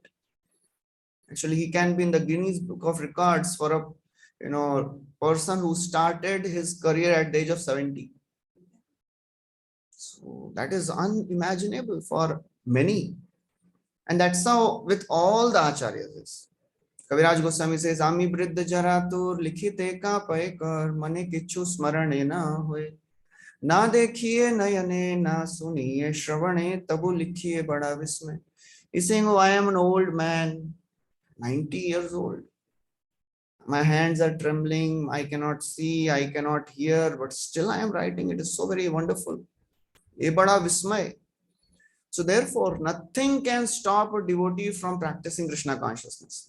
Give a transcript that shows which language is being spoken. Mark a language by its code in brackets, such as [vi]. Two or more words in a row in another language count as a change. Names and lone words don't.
[en] Actually, he can be in the Guinness Book of Records for a person who started his career at the age of 70. So that is unimaginable for many. And that's how with all the acharyas is. Kaviraj Goswami says, [bn] আমি বৃদ্ধ জরাতুর লিখিতে কা পাইকার মনে কিছু স্মরণে না হয়ে. না দেখিয়ে নয়নে না শুনিয়ে শ্রবণে তবু লিখিয়ে বড় বিস্মে. [en] He's saying, oh, I am an old man, 90 years old. My hands are trembling. I cannot see, I cannot hear, but still I am writing. It is so very wonderful. [bn] এ বড় বিস্ময়. [en] So therefore, nothing can stop a devotee from practicing Krishna consciousness.